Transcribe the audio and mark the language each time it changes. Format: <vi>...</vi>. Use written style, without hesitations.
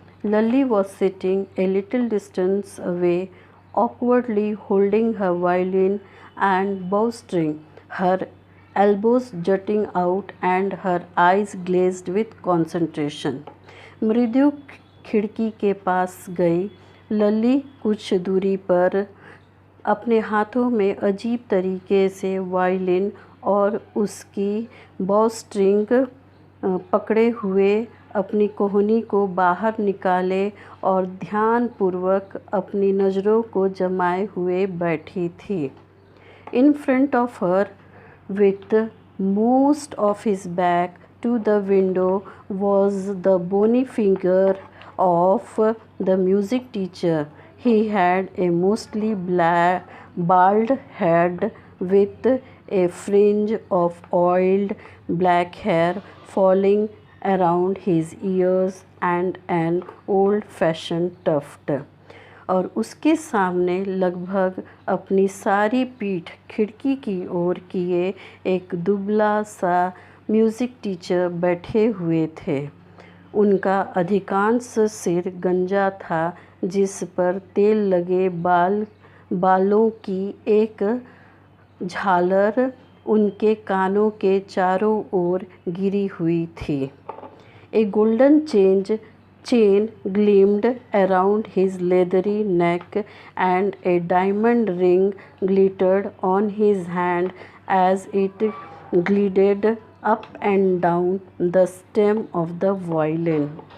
<en>Lalli was sitting a little distance away, awkwardly holding her violin and bowstring, her elbows jutting out and her eyes glazed with concentration.</en> <hi>मृदु खिड़की के पास गई। लल्ली कुछ दूरी पर अपने हाथों में अजीब तरीके से वायलिन और उसकी बॉ स्ट्रिंग पकड़े हुए अपनी कोहनी को बाहर निकाले और ध्यानपूर्वक अपनी नज़रों को जमाए हुए बैठी थी।</hi> <en>In front of her with most of his back to the window was the bony figure of the music teacher. He had a mostly bald head with a fringe of oiled black hair falling around his ears and an old-fashioned tuft.</en> <hi>और उसके सामने लगभग अपनी सारी पीठ खिड़की की ओर किए एक दुबला सा म्यूज़िक टीचर बैठे हुए थे। उनका अधिकांश सिर गंजा था, जिस पर तेल लगे बालों की एक झालर उनके कानों के चारों ओर गिरी हुई थी।</hi> <en>A golden chain gleamed around his leathery neck and a diamond ring glittered on his hand as it glided up and down the stem of the violin.</en>